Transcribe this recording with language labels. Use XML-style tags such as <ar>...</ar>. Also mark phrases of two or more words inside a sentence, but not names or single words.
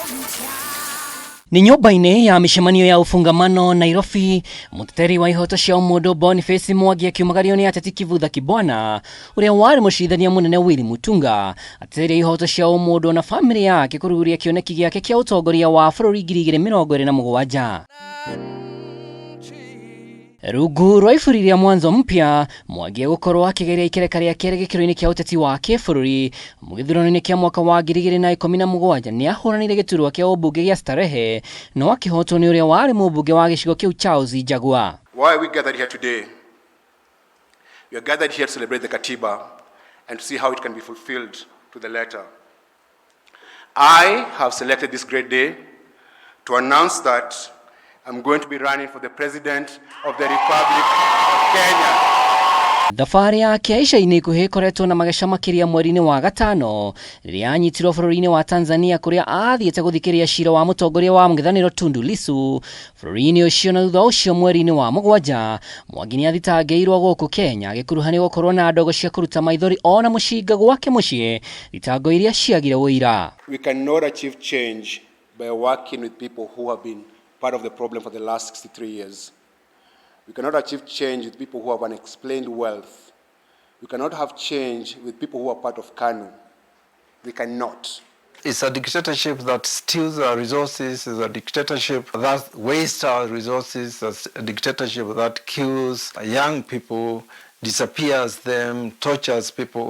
<ki>Ni nyumba-inĩ ya mĩcemanio ya ũfungamano Nairobi, mũteteri wa ihoto cia ũmũndũ Boniface Mwangi akiumagario nĩ ateti Kivutha Kibwana, ũrĩa warĩ mũcirithania mũnene Willy Mutunga, ateteire ihoto cia ũmũndũ na famĩlĩ yake kũrugũria kĩoneki gĩake kĩa ũtongoria wa bũrũri 2027. Rungu rwa iburi rĩa mwanzo mpya, Mwangi gukorwo akigeria ikereka rĩa kerĩ gĩkĩro-inĩ kĩa ũteti wa kĩbũrũri mũgĩthurano-inĩ kĩa mwaka wa 2017 nĩ ahũranĩire gĩturwa kĩa ũmbunge gĩa Starehe no akĩhotwo nĩ ũrĩa warĩ mũmbunge wa gĩcigo kĩu Charles Njagua.</ki> <en>Why we gathered here today? We are gathered here to celebrate the Katiba and to see how it can be fulfilled to the letter. I have selected this great day to announce that I'm going to be running for the President of the Republic of Kenya.</en> <ki>Thabarĩ yake ica-inĩ ikuhĩ ĩkoretwo na mageca makĩria mweri-inĩ wa gatano rĩrĩa anyitirwo bũrũri-inĩ wa Tanzania kũrĩa athiĩte gũthikĩrĩria cira wa mũtongoria wa mũng'ethanĩro Tundu Lissu. Bũrũri-inĩ ũcio na thutha ũcio mweri-inĩ wa mũgwanja, Mwangi nĩ athitangĩirwo gũkũ Kenya agĩkuruhanio gũkorwo na ndogo cia kũruta maithori ona mũcinga gwake mũciĩ, thitango iria ciagire ũira.</ki> <en>We cannot achieve change by working with people who have been part of the problem for the last 63 years. We cannot achieve change with people who have unexplained wealth. We cannot have change with people who are part of KANU. We cannot. It's a dictatorship that steals our resources, it's a dictatorship that wastes our resources, it's a dictatorship that kills young people, disappears them, tortures people.</en>